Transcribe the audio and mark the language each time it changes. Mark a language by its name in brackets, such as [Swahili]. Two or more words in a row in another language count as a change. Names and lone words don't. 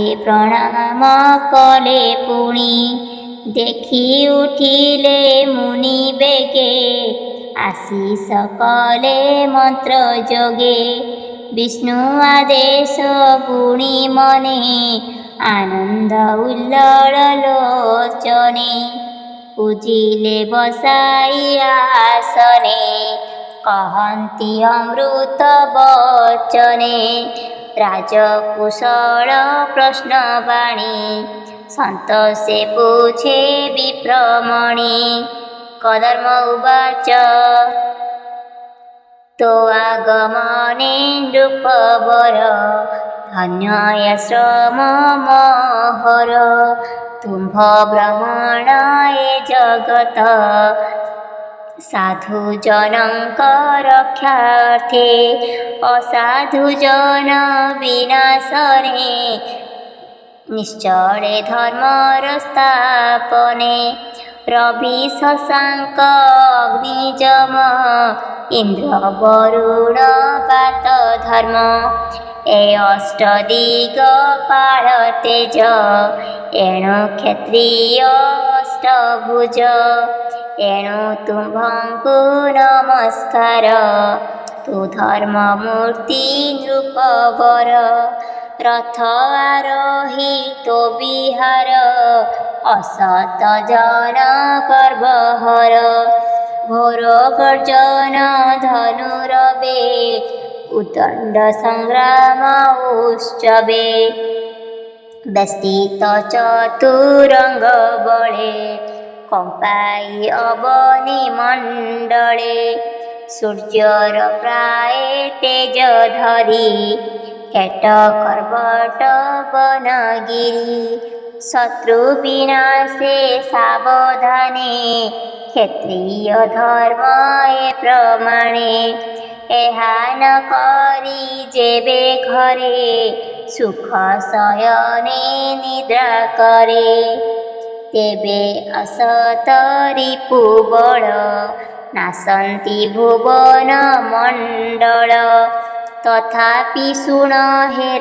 [Odia] ପ୍ରଣାମ କଲେ ପୁଣି ଦେଖି ଉଠିଲେ ମୁନି ବେଗେ ଆଶିଷ କଲେ ମନ୍ତ୍ର ଯୋଗେ ବିଷ୍ଣୁ ଆଦେଶ ଗୁଣି ମନେ ଆନନ୍ଦ ଉଲ୍ଲଳ ଲୋଚନେ ପୂଜିଲେ ବସାଇ ଆସନେ କହନ୍ତି ଅମୃତ ବଚନେ ରାଜକୁଶଳ ପ୍ରଶ୍ନବାଣୀ ସନ୍ତ ସେ ପୁଚ୍ଛେ ବିପ୍ରମଣି କଦର୍ମ ଉବାଚ ତୋ ଆଗମନେ ନୃପବର ଧନ୍ୟାଶ୍ରମ ମହର ତୁମ୍ଭ ବ୍ରହ୍ମଣାୟ ଜଗତ ସାଧୁ ଜନକ ରକ୍ଷାର୍ଥେ ଅସାଧୁ ଜନ ବିନାଶନେ ନିଶ୍ଚଳେ ଧର୍ମର ସ୍ଥାପନେ ରବି ଶଶାଙ୍କ ଅଗ୍ନିଯମ ଇନ୍ଦ୍ର ବରୁଣ ପାତ ଧର୍ମ ଏ ଅଷ୍ଟଦିଗ ପାଳ ତେଜ ଏଣୁ କ୍ଷତ୍ରିୟ ଅଷ୍ଟଭୁଜ ଏଣୁ ତୁମ୍ଭଙ୍କୁ ନମସ୍କାର ତୁ ଧର୍ମମୂର୍ତ୍ତି ନୃପବର ରଥ ଆରୋହୀ ତୋ ବିହାର ଅସତ ଜନ ଗର୍ଭହର ଘୋର ଗର୍ଜନ ଧନୁରବେ ଉଦଣ୍ଡ ସଂଗ୍ରାମ ଉତ୍ସବେ ବ୍ୟସ୍ଥିତ ଚତୁରଙ୍ଗ ବଳେ କମ୍ପାଇ ଅବନି ମଣ୍ଡଳେ ସୂର୍ଯ୍ୟର ପ୍ରାୟ ତେଜ ଧରି କେଟ କର୍ବଟ ବନଗିରି ଶତ୍ରୁ ବିନାଶେ ସାବଧାନେ କ୍ଷତ୍ରିୟ ଧର୍ମ ଏ ପ୍ରମାଣେ ଏହା ନ କରି ଯେବେ ଘରେ ସୁଖ ଶୟନେ ନିଦ୍ରା କରେ ତେବେ ଅସତ ରିପୁ ବଳ ନାଶନ୍ତି ଭୁବନ ମଣ୍ଡଳ ତଥାପି ଶୁଣ ହେ